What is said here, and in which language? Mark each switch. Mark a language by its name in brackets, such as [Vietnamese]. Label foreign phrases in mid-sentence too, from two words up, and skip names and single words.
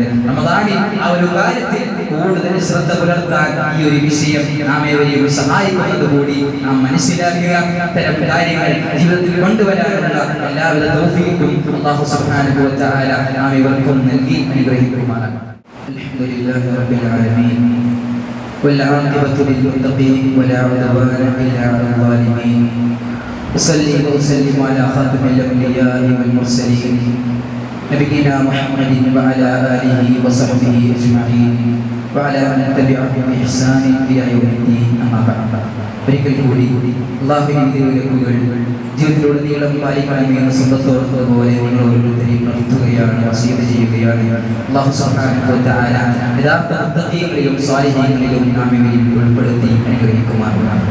[Malayalam] റമദാനിൽ ആ ഒരു കാര്യത്തിൽ കൂടുതൽ ശ്രദ്ധ പുലർത്താൻ ഈ ഒരു വിഷയം നാം ഏവരെയും സഹായിക്കുന്നത് കൂടി നാം മനസ്സിലാക്കുക. അത്തരം കാര്യങ്ങൾ ജീവിതത്തിൽ കൊണ്ടുവരാനുള്ള എല്ലാവിധ തൗഫീഖും അല്ലാഹു [Arabic] سبحانه وتعالى [Malayalam] നാം ഇവർക്കും നൽകി അനുഗ്രഹിക്കുമാറാകട്ടെ. [Arabic] الحمد لله رب العالمين والعاقبة للمتقين ولا عدوان إلا على الظالمين. أصلي وأسلم على خاتم الأنبياء والمرسلين نبينا محمد وعلى آله وصحبه أجمعين وعلى من تبعهم بإحسان إلى يوم الدين. أما بعد. [Malayalam] ഒരിക്കൽ കൂടി അല്ലാഹുവിന്റെ വിലക്കുകൾ ജീവിതത്തിലുടനീളം പാലിക്കണമെന്ന് സ്വന്തത്തോടുപോലെ നിങ്ങൾ ഓരോരുത്തരെയും പ്രാർത്ഥിക്കുകയാണ്, വസീയത്ത് ചെയ്യുകയാണ്. അല്ലാഹു [Arabic] سبحانه وتعالى [Malayalam] യഥാർത്ഥ മുത്തഖീകളിലും സ്വാലിഹീങ്ങളിലും നാം ഇവരിൽ ഉൾപ്പെടുത്തി അനുഗ്രഹിക്കുമാറാകട്ടെ.